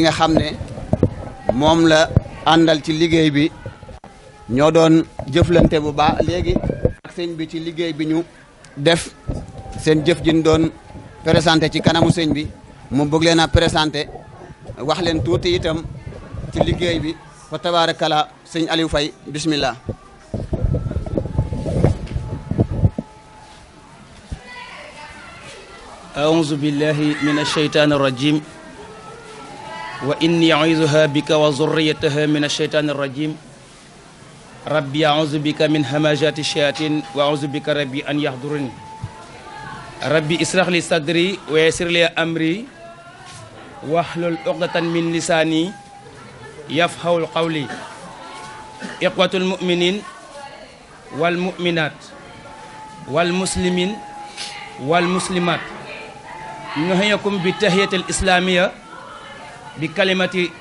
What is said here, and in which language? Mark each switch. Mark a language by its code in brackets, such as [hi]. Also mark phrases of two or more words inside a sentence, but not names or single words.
[wo] nga xam ne moom la àndal ci liggéey bi ñoo doon jëflante bu baax léegi ak sëñ bi ci liggéey bi ñu def seen jëf ji ñu doon présenté ci kanamu sëñ bi mu bëgg leen a présenté wax leen tuuti itam ci liggéey bi [ar] فتبارك الله [wo] sëñ Aliou Faye bismillah [ar] أعوذ بالله من الشيطان الرجيم وإني أعوذها بك وذريتها من الشيطان الرجيم ربي أعوذ بك من همجات الشياطين وأعوذ بك ربي أن يحضرني ربي اشرح لي صدري ويسر لي أمري واحلل عقدة من لساني يفقهوا قولي إخوة المؤمنين والمؤمنات والمسلمين والمسلمات نحييكم بالتحية الإسلامية بكلمة